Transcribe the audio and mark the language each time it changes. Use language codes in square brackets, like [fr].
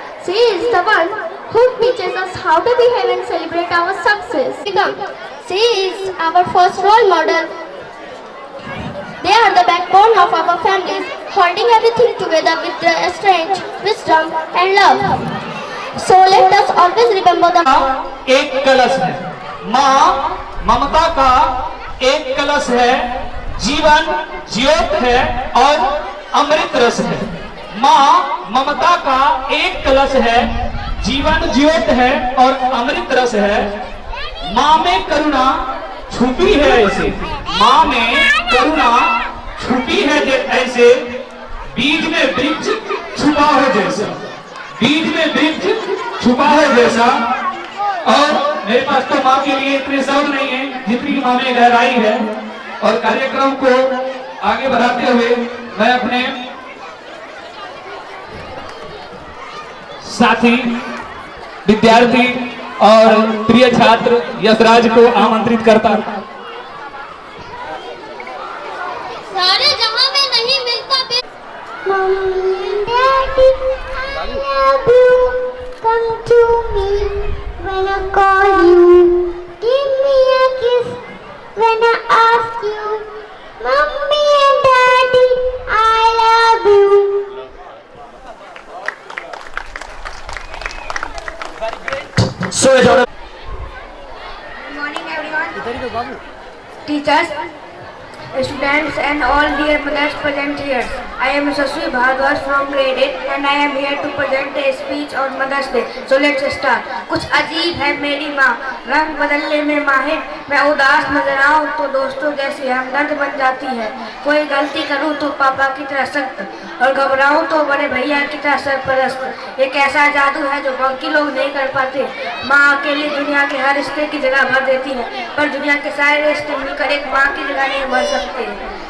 [en] She is the one who teaches us how to behave and celebrate our success. She is our first role model. They are the backbone of our families, holding everything together with their strength, wisdom, and love. So let us always remember the [hi] एक कलश है, माँ ममता का एक कलश है, जीवन ज्योत है और अमृत रस है। माँ ममता का एक कलश है, जीवन ज्योत है और अमृत रस है। माँ में करुणा छुपी है ऐसे, माँ में करुणा छुपी है ऐसे, बीज में वृक्ष छुपा है जैसा, बीज में वृक्ष छुपा है जैसा। और मेरे पास तो माँ के लिए इतने शब्द नहीं है जितनी माँ में गहराई है। और कार्यक्रम को आगे बढ़ाते हुए मैं अपने साथी विद्यार्थी और प्रिय छात्र यशराज को आमंत्रित करता हूं। सारे जहां में नहीं मिलता [en] come to me when I call you, give me a kiss when I ask you, Mommy and Daddy, I love you. So adorable. Good morning everyone. Teachers, students and all dear mothers present here. I am Saswi Bhardwaj from grade 8 and I am here to present a speech on Mother's Day. So let's start. [hi] कुछ अजीब है मेरी माँ, रंग बदलने में माहिर। मैं उदास नजर आऊँ तो दोस्तों जैसी हमदर्द बन जाती है। कोई गलती करूँ तो पापा की तरह सख्त और घबराऊँ तो बड़े भैया की तरह सरपरस्त। एक ऐसा जादू है जो बाकी लोग नहीं कर पाते। माँ अकेली दुनिया के हर रिश्ते की जगह भर देती है, पर दुनिया के सारे रिश्ते मिलकर एक माँ की जगह नहीं भर सकते।